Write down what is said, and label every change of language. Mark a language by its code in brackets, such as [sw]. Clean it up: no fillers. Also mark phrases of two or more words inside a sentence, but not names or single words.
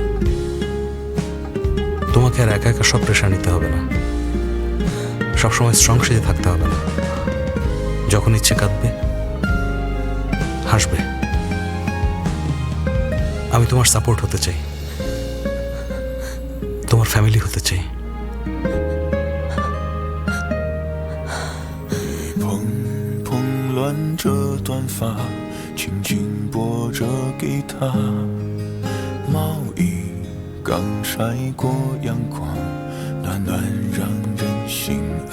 [bn] তোমাকে আর একা একা সব প্রেশার নিতে হবে না, সবসময় স্ট্রং সেজে থাকতে হবে না। যখন ইচ্ছে কাঁদবে, হাসবে। আমি তোমার সাপোর্ট হতে চাই, তোমার ফ্যামিলি হতে চাই। [zh] 蓬蓬乱着短发，轻轻拨着给他。毛衣刚晒过阳光，暖暖让人心安。